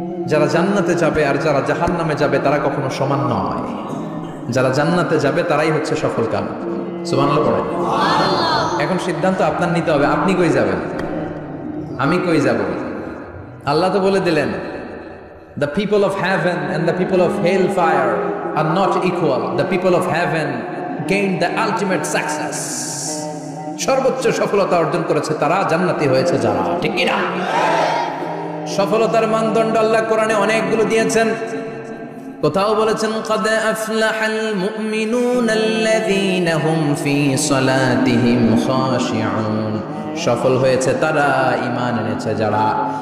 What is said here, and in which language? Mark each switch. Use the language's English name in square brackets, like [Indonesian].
[Bangla] যারা জান্নাতে যাবে আর যারা জাহান্নামে যাবে তারা কখনো সমান নয়। যারা জান্নাতে যাবে তারাই হচ্ছে সফল কাম। সুবহানাল্লাহ পড়ে। এখন সিদ্ধান্ত আপনার নিতে হবে, আপনি কই যাবেন, আমি কই যাব। আল্লাহ তো বলে দিলেন, [English] the people of heaven and the people of hellfire are not equal. The people of heaven gained the ultimate success. [Bangla] সর্বোচ্চ সফলতা অর্জন করেছে তারা, জান্নাতি হয়েছে যারা। ঠিক কি না? সফলতার মানদণ্ড আল্লাহ কোরআনে অনেকগুলো দিয়েছেন। কোথাও বলেছেন [Arabic] قد أفلح المؤمنون الذين هم في صلاتهم خاشعون, [Bangla] সফল হয়েছে তারা, ঈমান এনেছে যারা।